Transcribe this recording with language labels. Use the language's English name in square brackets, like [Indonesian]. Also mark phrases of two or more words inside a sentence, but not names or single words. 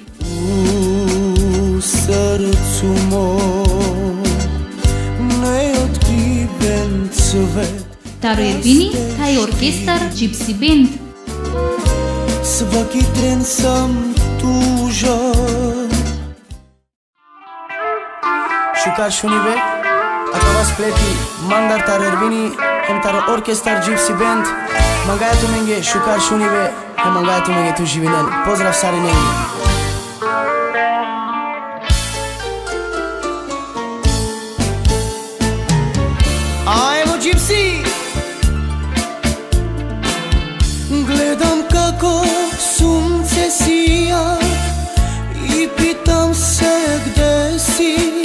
[Serbian] U srcu mom neotkriven cvet. [Romany] Taro je bini taj orkestar Gypsy Band. [Serbian] Svaki tren sam tužan. [Romany] Shukar Shunibe, akava spleti mandar tar erbini, hem tar orkestar Gypsy Band. Mangaja tu menge Shukar Shunibe, hem mangaja tu menge tu živinel. Pozdrav sari nengi. Ajmo Gypsy! [Serbian] Gledam kako sunce sija i pitam se gde si.